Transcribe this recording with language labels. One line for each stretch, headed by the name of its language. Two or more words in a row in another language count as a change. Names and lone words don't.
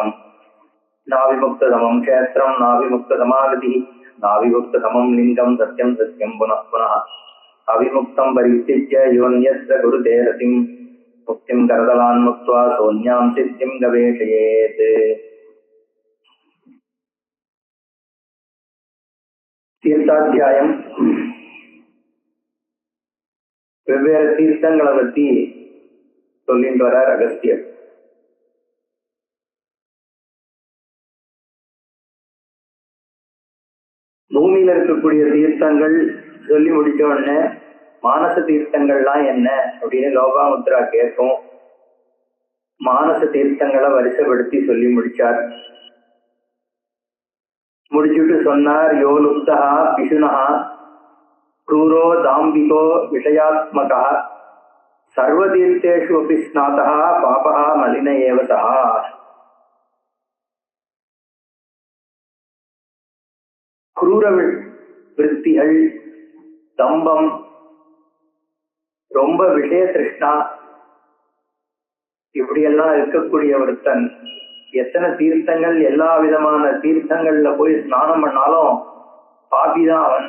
Sanskrit: नाविमुक्ततमं क्षेत्रं नाविमुक्ततमागतिः नाविमुक्ततमं लिङ्गं सत्यं सत्यं पुनः पुनः। अविमुक्तं परित्यज्य योऽन्यत्र कुरुते रतिं मुक्तिं करतलान् मुक्त्वा सोऽन्यां सिद्धिं गवेषयेत्।
Tamil: தீர்த்தாத்தியாயம். வெவ்வேறு தீர்த்தங்களை பற்றி சொல்லிட்டு வரார் அகஸ்தியர். பூமியில இருக்கக்கூடிய தீர்த்தங்கள் சொல்லி முடிச்ச உடனே மானச தீர்த்தங்கள்லாம் என்ன அப்படின்னு லோகாமுத்ரா கேட்கும். மானச தீர்த்தங்களை வரிசைப்படுத்தி சொல்லி முடிச்சார். முடிச்சுட்டு சொன்னார்,
Sanskrit: यो लुब्धः पिशुनः क्रूरो दाम्बिको विषयात्मकः सर्वतीर्थेषु अपि स्नातः पापः मलिन एव सः.
Tamil: क्रूर விருத்திகள், தம்பம், ரொம்ப விஷய திருஷ்ணா, இப்படியெல்லாம் இருக்கக்கூடிய ஒருத்தன் எத்தனை தீர்த்தங்கள் எல்லா விதமான தீர்த்தங்கள்ல போய் ஸ்நானம் பண்ணாலும் பாபிதான் அவன்.